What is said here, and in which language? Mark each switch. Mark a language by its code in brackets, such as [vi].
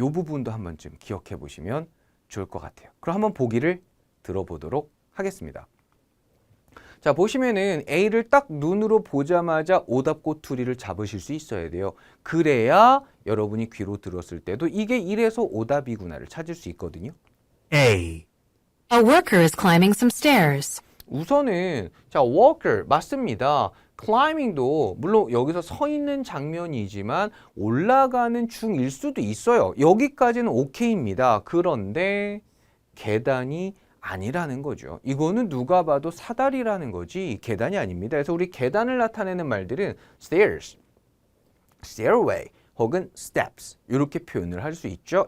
[ko] 이 부분도 한 번쯤 기억해 보시면 좋을 것 같아요. 그럼 한번 보기를 들어보도록 하겠습니다. 자, 보시면은 A를 딱 눈으로 보자마자 오답 꼬투리를 잡으실 수 있어야 돼요. 그래야 여러분이 귀로 들었을 때도 이게 이래서 오답이구나를 찾을 수 있거든요. A. [en] A worker is climbing some stairs. [ko] 우선은 자, walker 맞습니다. climbing도 물론 여기서 서 있는 장면이지만 올라가는 중일 수도 있어요. 여기까지는 오케이입니다. 그런데 계단이 아니라는 거죠. 이거는 누가 봐도 사다리라는 거지 계단이 아닙니다. 그래서 우리 계단을 나타내는 말들은 stairs, stairway 혹은 steps 이렇게 표현을 할 수 있죠.